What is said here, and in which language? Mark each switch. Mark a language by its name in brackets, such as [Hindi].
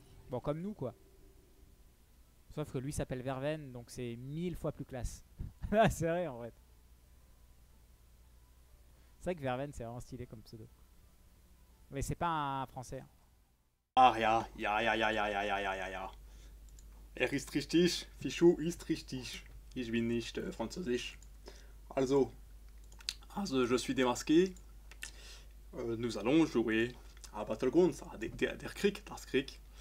[French] Bon, comme nous, quoi. Sauf que lui s'appelle Verven, donc c'est 1000 fois plus classe. Ah, c'est vrai, en fait. C'est vrai que Verven, c'est vraiment stylé comme pseudo. Mais c'est pas un français, hein. Ah ja, ja, ja, ja, ja, ja, ja, ja, ja, ja. [German] Er ist richtig, Fichu ist richtig. Ich bin nicht französisch. [French] Also je suis démasqué. Nous allons jouer à Battlegrounds, à [German] der Krieg, das Krieg.